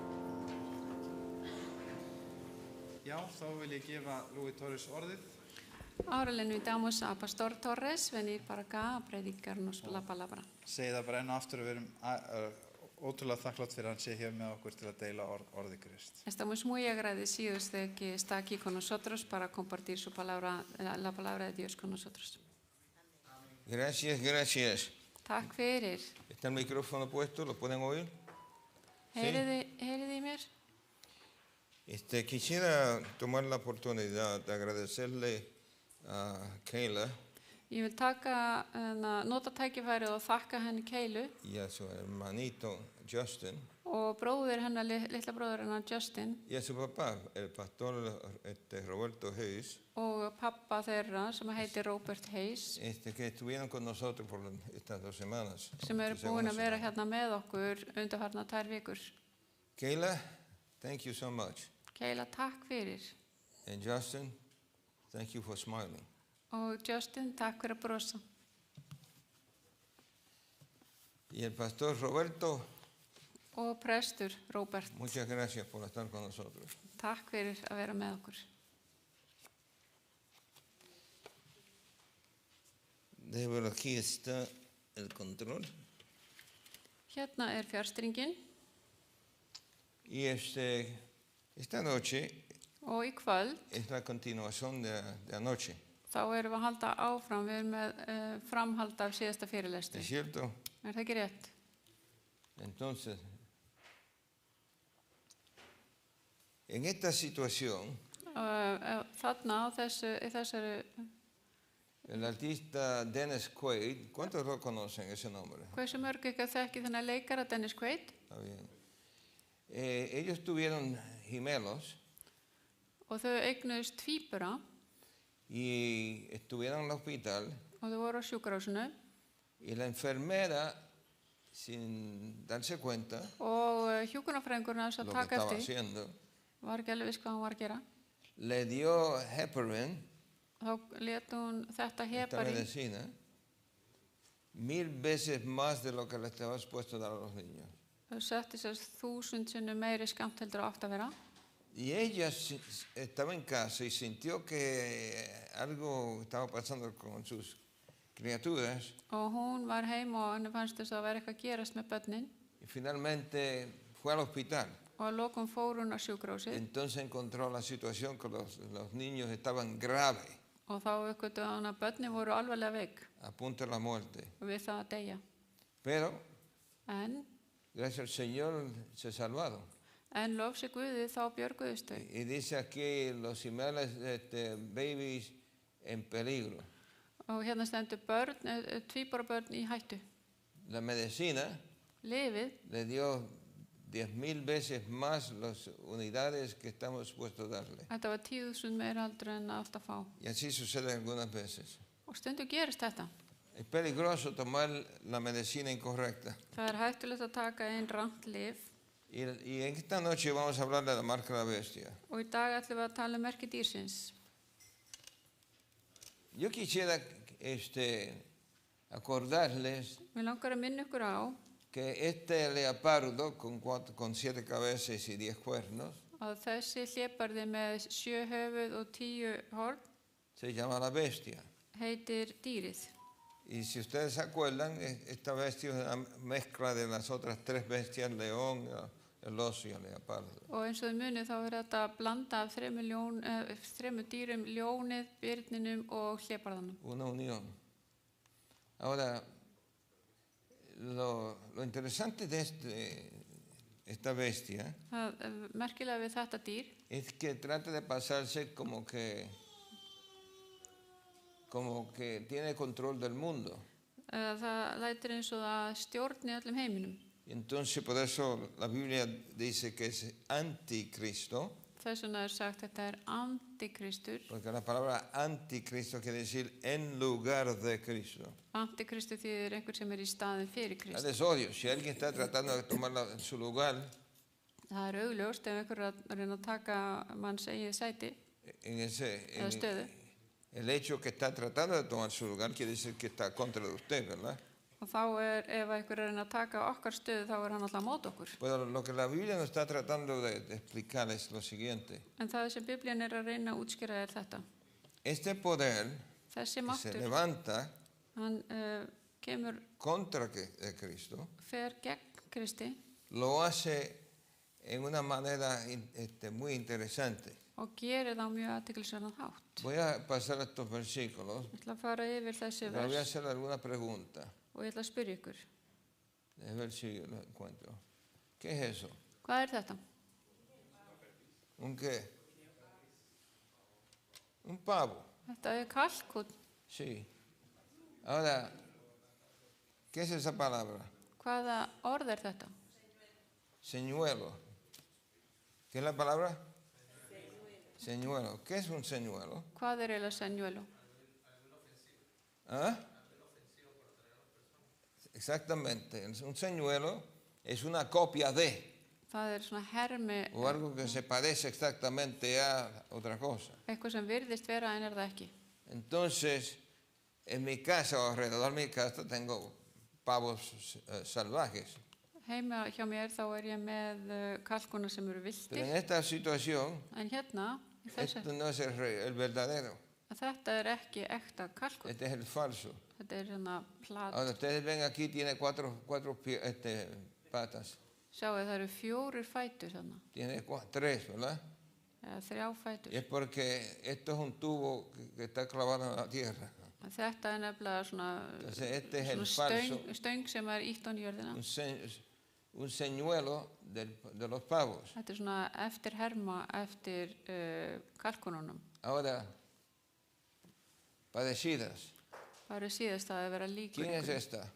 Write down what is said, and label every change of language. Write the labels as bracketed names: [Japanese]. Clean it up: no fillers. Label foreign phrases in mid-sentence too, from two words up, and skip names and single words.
[Icelandic] Já, þá vil ég gefa Lúi Torres orðið. [Spanish] Ahora le invitamos a Pastor Torres a venir para acá a predicarnos la palabra. [Icelandic] Segi það bara enn og aftur og við erum ótrúlega þakklátt fyrir að hann sé hér með okkur til að deila orði Krist. [Spanish] Estamos muy agradecidos de que está aquí con nosotros para compartir su palabra, la palabra de Dios con nosotros. Gracias. [Icelandic] Takk fyrir. [Spanish] ¿Está el micrófono puesto? ¿Lo pueden oír? [Icelandic] Heyriði í mér? [Spanish] Quisiera tomar la oportunidad de agradecerle a Kayla [Icelandic] Ég vil nota tækifærið og þakka henni Keilu [Spanish] y a su hermanito Justin [Icelandic] og bróðir hennar, litla bróðir hennar Justin [Spanish] y a su papá, el pastor Roberto Hayes, [Icelandic] og pappa þeirra sem heitir Robert Hayes [Spanish] que estuvieron con nosotros por estas 2 semanas. [Icelandic] sem eru búin að vera hérna með okkur undanfarnar 2 vikur. [English] Kayla, thank you so much. [Icelandic] Keila, takk fyrir. [English] And Justin, thank you for smiling. [Icelandic] Og Justin, takk fyrir að brosa. [Spanish] Y el pastor Roberto, [Icelandic] Og prestur Robert, [Spanish] muchas gracias por estar con nosotros. [Icelandic] takk fyrir að vera með okkur. [Spanish] Bueno, aquí está el control. [Icelandic] Hérna fjárstringin [Spanish] Y esta noche [Icelandic] og í kvöld [Spanish] es la continuación de anoche. [Icelandic] þá erum við að halda áfram, við erum með framhald af síðasta [Spanish] ¿Es [Icelandic] fyrirlestri. [Spanish] cierto? [Icelandic] Er það ekki rétt? [Spanish] Entonces, en esta situación, [Icelandic] Þarna á þessari, [Spanish] el artista Dennis Quaid, ¿cuántos lo conocen ese nombre? [Icelandic] hversu mörg ekki þekki þennan leikara Dennis Quaid? [Spanish] Está bien. Ellos tuvieron gemelos [Icelandic] Og þau eignuðust tvíbura [Spanish] y estuvieron en el hospital [Icelandic] og þau voru á sjúkrahúsinu [Spanish] y la enfermera, sin darse cuenta [Icelandic] og hjúkrunarfræðingurinn að [Spanish] lo que [Icelandic] taka [Spanish] estaba [Icelandic] eftir, [Spanish] haciendo, [Icelandic] var ekki alveg viss hvað hún var að gera. [Spanish] le dio heparin, [Icelandic] Þá lét hún þetta [Spanish] esta [Icelandic] heparín [Spanish] medicina, 1000 veces más de lo que le estaba expuesto a dar a los niños. [Icelandic] Þau setti sér 1000 sinnum meiri skammt heldur átt að vera. [Spanish] Y ella estaba en casa y sintió que algo estaba pasando con sus criaturas [Icelandic] Og hún var heim og henni fannst þess að vera eitthvað að gerast með börnin [Spanish] y finalmente fue al hospital. [Icelandic] og að lokum fór hún á sjúkrahúsið [Spanish] Entonces encontró la situación que los niños estaban graves, [Icelandic] og þá uppgötvaði hún að börnin voru alvarlega veik [Spanish] a punto de la muerte. [Icelandic] og við það að deyja. [Spanish] Pero [Icelandic] En [Spanish] gracias al Señor se salvaron. [Icelandic] lof sé Guði þá björguðust þau. [Spanish] Y dice aquí los gemelos babies en peligro. [Icelandic] Og hérna stendur börn, tvíbura börn í hættu. [Spanish] La medicina [Icelandic] Lyfið [Spanish] le dio 10,000 veces más las unidades que estamos supuestos a darle. [Icelandic] Þetta var 10.000 meira heldur en átt að fá. [Spanish] Y así sucede algunas veces. [Icelandic] Og stundum gerist þetta. [Spanish] Es peligroso tomar la medicina incorrecta. [Icelandic] Það hættulegt að taka einn rangt lyf. [Spanish] Y en esta noche vamos a hablar de la marca de la bestia. [Icelandic] Og í dag ætlum við að tala merki dýrsins. [Spanish] Yo quisiera acordarles [Icelandic] Mér langar að minna ykkur á [Spanish] que este leopardo con 7 cabezas y 10 cuernos [Icelandic] að þessi hlébarði með 7 höfuð og 10 horn [Spanish] se llama la bestia. [Icelandic] heitir dýrið. [Spanish] Y si ustedes se acuerdan, esta bestia es una mezcla de las otras 3 bestias, el león, el oso y el leopardo. [Icelandic] Og eins og þið munið þá þetta blanda af 3 dýrum, ljónið, byrninum og hlébarðanum. [Spanish] Una unión. Ahora, lo interesante de esta bestia [Icelandic] Það merkilega við þetta dýr [Spanish] es que trata de pasarse como que tiene control del mundo. [Icelandic] það lætur eins og það stjórni öllum heiminum. [Spanish] Y entonces por eso la Biblia dice que es anticristo, [Icelandic] Þess vegna sagt þetta antikristur. [Spanish] porque la palabra anticristo quiere decir en lugar de Cristo. [Icelandic] Antikristur þýðir einhver sem í staðinn fyrir Krist. [Spanish] Es odio. Si alguien está tratando de tomar su lugar [Icelandic] Það augljóst ef einhver að reyna að taka manns eigið sæti eða stöðu. [Spanish] el hecho que está tratando de tomar su lugar quiere decir que está contra de usted, ¿verdad? [Icelandic] Og þá ef einhver reyna að taka okkar stöðu þá hann alltaf mót okkur. [Spanish] Pero lo que la Biblia nos está tratando de explicar es lo siguiente. [Icelandic] En það sem Biblían að reyna að útskýra þetta. [Spanish] este poder [Icelandic] Þessi [Spanish] que se [Icelandic] máttur, [Spanish] levanta [Icelandic] hann kemur, [Spanish] contra Cristo, [Icelandic] fer gegn Kristi [Spanish] lo hace en una manera muy interesante. [Icelandic] og gerir það á mjög athyglisverðan hátt. [Spanish] Voy a pasar a estos versículos, [Icelandic] Ég ætla að fara yfir þessi [Spanish] pero voy a [Icelandic] vers [Spanish] hacer alguna pregunta. [Icelandic] og ég ætla að spyrja ykkur. [Spanish] A ver si yo lo encuentro. ¿Qué es eso? [Icelandic] Hvað er þetta? [Spanish] ¿Un qué? Un pavo. [Icelandic] Þetta er kalkúnn. [Spanish] Sí. Ahora, ¿qué es esa palabra? [Icelandic] Hvaða orð er þetta? [Spanish] Señuelo. ¿Qué es la palabra? Señuelo. ¿Qué es un señuelo? [Icelandic] Hvað er eiginlega señuelo? [Spanish] ¿Ah? Exactamente. Un señuelo es una copia de, [Icelandic] Það er svona hermi, [Spanish] o algo que se parece exactamente a otra cosa. [Icelandic] eitthvað sem virðist vera en er það ekki. [Spanish] Entonces, en mi casa o alrededor de mi casa tengo pavos salvajes. [Icelandic] Heima hjá mér þá er ég með kalkúna sem eru [Spanish] Pero [Icelandic] viltir, [Spanish] en esta situación, [Icelandic] en hérna, í þessu, [Spanish] esto no es el verdadero, [Icelandic] þetta er ekki ekta kalkún. [Spanish] este es el falso. [Icelandic] Þetta er svona plat. [Spanish] Ahora ustedes ven aquí, tiene cuatro patas. [Icelandic] Sjáu, það eru 4 fætur þarna, [Spanish] Tiene tres, ¿verdad? [Icelandic] eða 3 fætur. [Spanish] Y es porque esto es un tubo que está clavado en la tierra. [Icelandic] Þetta er nefnilega svona, [Spanish] Entonces este es el [Icelandic] svona [Spanish] falso, [Icelandic] stöng sem er ítt á jörðina. [Spanish] un señuelo de los pavos. [Icelandic] Þetta er svona eftir herma eftir kalkúnunum. [Spanish] Ahora, parecidas. [Icelandic] Það eru síðast að vera líkur. [Spanish] ¿Quién es esta?